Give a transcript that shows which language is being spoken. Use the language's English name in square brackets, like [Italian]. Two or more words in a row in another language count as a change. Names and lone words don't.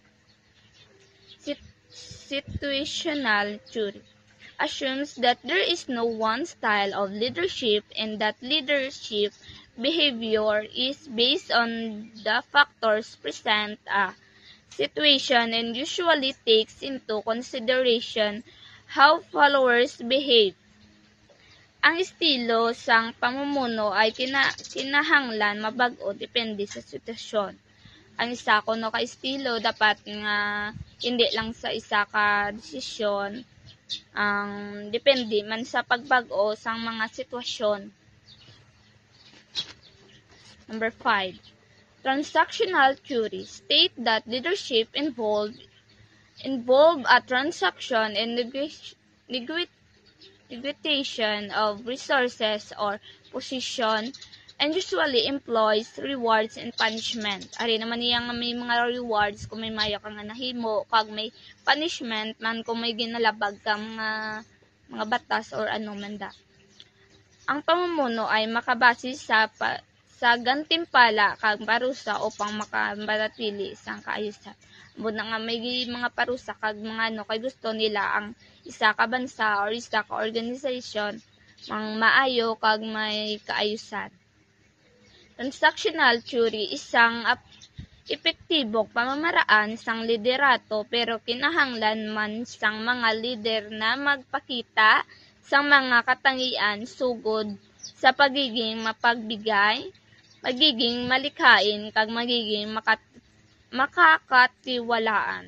[English] Situational theory assumes that there is no one style of leadership and that leadership behavior is based on the factors present a situation and usually takes into consideration how followers behave. [Hiligaynon] Ang estilo sang pamumuno ay kinahanglan mabag-o depende sa sitwasyon. Ang isa kuno ka estilo dapat nga hindi lang sa isa ka desisyon ang depende man sa pagbag-o sang mga sitwasyon. [English] Number 5. Transactional theory state that leadership involve a transaction and negotiation of resources or position and usually employs rewards and punishment. [Hiligaynon] Ari naman niya nga may mga rewards kung may maya kang nahimo, kag may punishment man kung may ginalabag ka mga batas or ano man da. Ang pamumuno ay makabase sa gantimpala kag parusa upang makamanatili sang kaayusan. Muna nga may mga parusa kag mga kay gusto nila ang isa ka bansa or isa ka organization mang maayo kag may kaayusan. [English] Transactional theory [Hiligaynon] isang epektibong pamamaraan sang liderato pero kinahanglan man sang mga leader na magpakita sang mga katangian sugod sa pagiging mapagbigay, magiging malikhain kag magiging makakatiwalaan.